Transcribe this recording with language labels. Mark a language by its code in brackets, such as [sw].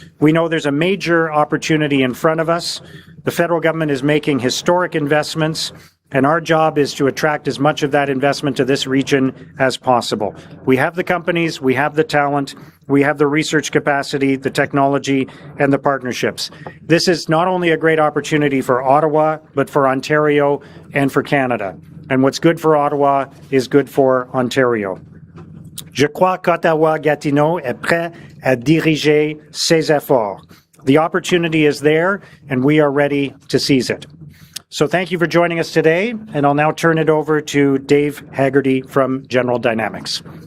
[en] We know there's a major opportunity in front of us. The federal government is making historic investments, and our job is to attract as much of that investment to this region as possible. We have the companies, we have the talent, we have the research capacity, the technology, and the partnerships. This is not only a great opportunity for Ottawa, but for Ontario and for Canada. And what's good for Ottawa is good for Ontario. [fr] Je crois qu'Ottawa-Gatineau est prêt à diriger ses efforts. [en] The opportunity is there, and we are ready to seize it. So thank you for joining us today, and I'll now turn it over to Dave Haggerty from General Dynamics.